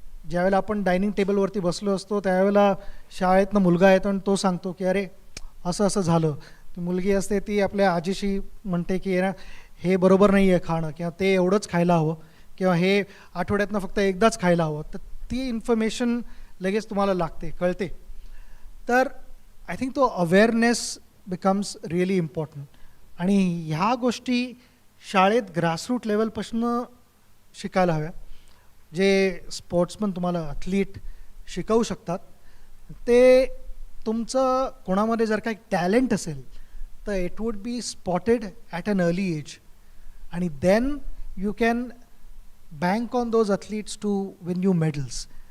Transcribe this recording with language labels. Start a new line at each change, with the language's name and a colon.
Marathi: ज्यावेळेला आपण डायनिंग टेबलवरती बसलो असतो त्यावेळेला शाळेतनं मुलगा येतो आणि तो सांगतो की अरे असं असं झालं. ती मुलगी असते ती आपल्या आजीशी म्हणते की ना हे बरोबर नाही आहे खाणं, किंवा ते एवढंच खायला हवं, किंवा हे आठवड्यातनं फक्त एकदाच खायला हवं. तर ती इन्फॉर्मेशन लगेच तुम्हाला लागते, कळते.
English: तर I think तो awareness becomes really important.
Marathi: आणि ह्या गोष्टी शाळेत ग्रासरूट लेवलपासून शिकायला हव्या. जे स्पोर्ट्समन तुम्हाला ॲथलीट शिकवू शकतात ते तुमचं कोणामध्ये जर काही टॅलेंट असेल तर
English: It would be spotted at an early age, आणि then you can bank on those athletes to win you medals.